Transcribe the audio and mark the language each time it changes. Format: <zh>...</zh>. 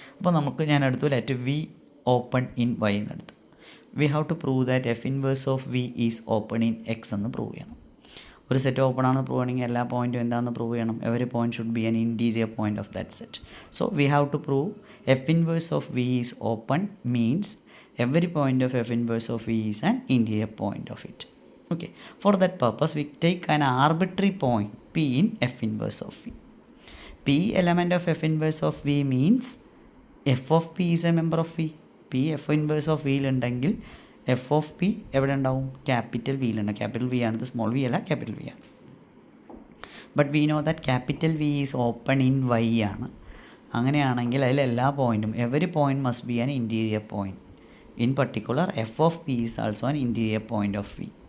<ml>അപ്പോൾ നമുക്ക് ഞാൻ എടുത്തു</ml> <en>let V open in Y</en> <ml>എന്നെടുത്തു.</ml> <en>we have to prove that f inverse of V is open in X</en> <ml>എന്ന് prove ചെയ്യണം. ഒരു സെറ്റ് ഓപ്പൺ ആണെന്ന് പ്രൂവ് ചെയ്യണമെങ്കിൽ എല്ലാ പോയിൻറ്റും എന്താണെന്ന് പ്രൂവ് ചെയ്യണം?</ml> <en>Every point should be an interior point of that set. So we have to prove f inverse of V is open means every point of f inverse of v is an interior point of it. Okay, for that purpose we take an arbitrary point p in f inverse of v. P element of f inverse of v means f of p is a member of v.</en> <ml>p f inverse of v ഉണ്ടെങ്കിൽ f of p എവിടെ ഉണ്ടാവും? Capital വിയിലുണ്ട്. Capital V ആണ്, small V അല്ല, capital V ആണ്.</ml> <en>but we know that capital V is open in Y</en> <ml>ആണ്. അങ്ങനെയാണെങ്കിൽ അതിൽ എല്ലാ പോയിൻറ്റും</ml> <en>Every point must be an interior point. In particular f of p is also an interior point of V.</en>